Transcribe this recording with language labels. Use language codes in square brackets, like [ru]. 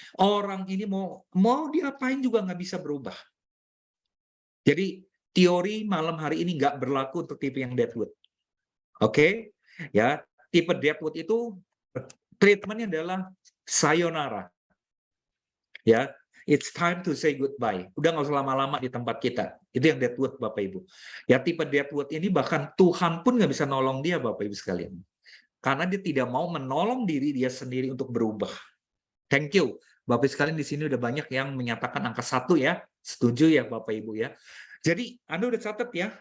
[id] Orang ini mau diapain juga nggak bisa berubah. Jadi teori malam hari ini nggak berlaku untuk tipe yang Deadwood. Oke? Ya, tipe Deadwood itu treatmentnya adalah sayonara. [en] Ya, it's time to say goodbye. [id] Udah nggak usah lama-lama di tempat kita. Itu yang Deadwood, Bapak Ibu. Ya, tipe Deadwood ini bahkan Tuhan pun nggak bisa nolong dia, Bapak Ibu sekalian. Karena dia tidak mau menolong diri dia sendiri untuk berubah. [en] Thank you. [id] Bapak Ibu sekalian di sini udah banyak yang menyatakan angka 1 ya. Setuju ya, Bapak Ibu ya. Jadi, Anda udah catat ya.